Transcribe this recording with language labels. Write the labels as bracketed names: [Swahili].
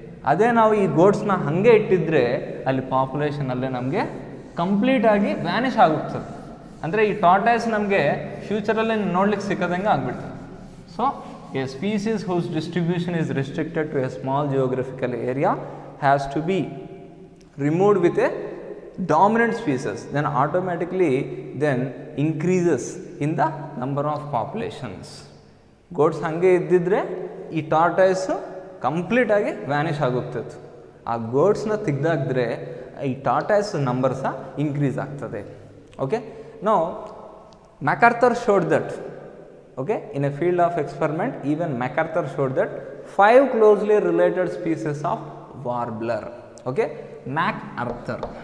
[Kannada] ಅದೇ ನಾವು ಈ ಗೋಟ್ಸ್ನ ಹಾಗೆ ಇಟ್ಟಿದ್ರೆ ಅಲ್ಲಿ ಪಾಪ್ಯುಲೇಷನಲ್ಲೇ ನಮಗೆ ಕಂಪ್ಲೀಟಾಗಿ ವ್ಯಾನಿಷ್ ಆಗುತ್ತದೆ. ಅಂದರೆ ಈ ಟಾರ್ಟಾಯ್ಸ್ ನಮಗೆ ಫ್ಯೂಚರಲ್ಲಿ ನೋಡ್ಲಿಕ್ಕೆ ಸಿಕ್ಕದಂಗೆ ಆಗಿಬಿಡ್ತದೆ. [English] So a species whose distribution is restricted to a small geographical area has to be removed with a dominant species, then automatically then increases in the number of populations. [Kannada] Gods ಹಾಗೆ ಇದ್ದಿದ್ರೆ ಈ ಟಾರ್ಟಾಯ್ಸು ಕಂಪ್ಲೀಟಾಗಿ Vanish ಆಗೋಗ್ತಿತ್ತು. ಆ ಗೋಡ್ಸ್ನ ತೆಗ್ದಾಕಿದ್ರೆ ಈ tortoise number ಸಹ increase ಆಗ್ತದೆ. [English] Okay, ನಾವು MacArthur showed that, okay, in a field of experiment, even MacArthur showed that 5 closely related species of warbler. Okay, MacArthur.